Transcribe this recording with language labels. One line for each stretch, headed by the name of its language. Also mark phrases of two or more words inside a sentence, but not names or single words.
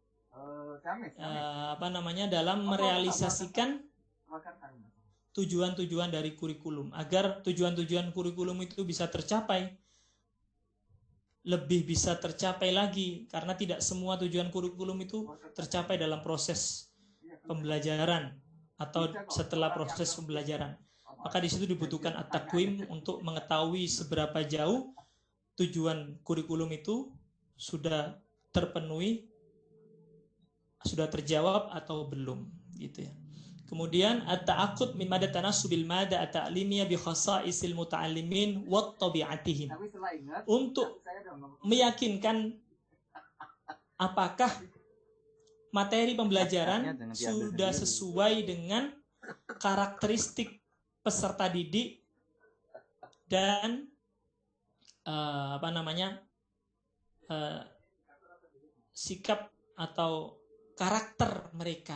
Indonesian: dalam merealisasikan tujuan-tujuan dari kurikulum, agar tujuan-tujuan kurikulum itu bisa tercapai, lebih bisa tercapai lagi, karena tidak semua tujuan kurikulum itu tercapai dalam proses pembelajaran atau setelah proses pembelajaran. Maka di situ dibutuhkan at-taqwim untuk mengetahui seberapa jauh tujuan kurikulum itu sudah terpenuhi, sudah terjawab atau belum, gitu ya.
Arabic: Kemudian التأكد من مدى تناسب المادة التعليمية بخصائص المتعلمين وطبيعتهم.
Indonesian: Untuk meyakinkan apakah materi pembelajaran sudah sesuai dengan karakteristik peserta didik dan sikap atau karakter mereka.